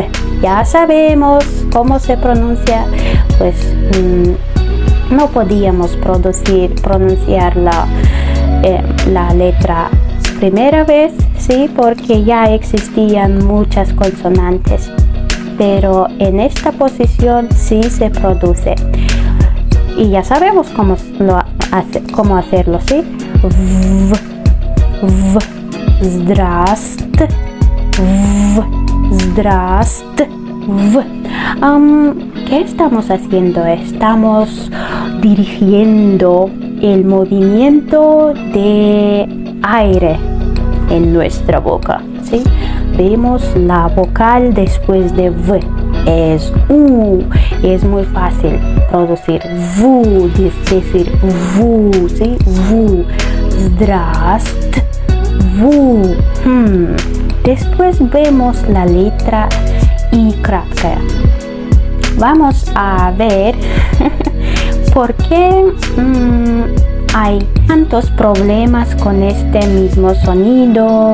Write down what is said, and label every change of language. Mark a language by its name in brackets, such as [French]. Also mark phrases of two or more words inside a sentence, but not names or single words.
[Spanish] Ya sabemos cómo se pronuncia, pues no podíamos pronunciar la letra primera vez, sí, porque ya existían muchas consonantes, pero en esta posición sí se produce y ya sabemos cómo hacerlo, sí. [Russian] В, в, здраст, в, здраст, в. [Spanish] ¿Qué estamos haciendo? Estamos dirigiendo el movimiento de aire en nuestra boca, ¿sí? Vemos la vocal después de V, es U. Es muy fácil producir V, decir V, ¿sí? [Russian] В, здраст, В. [Spanish] Después vemos la letra [Russian] И краткая. [Spanish] Vamos a ver por qué hay tantos problemas con este mismo sonido.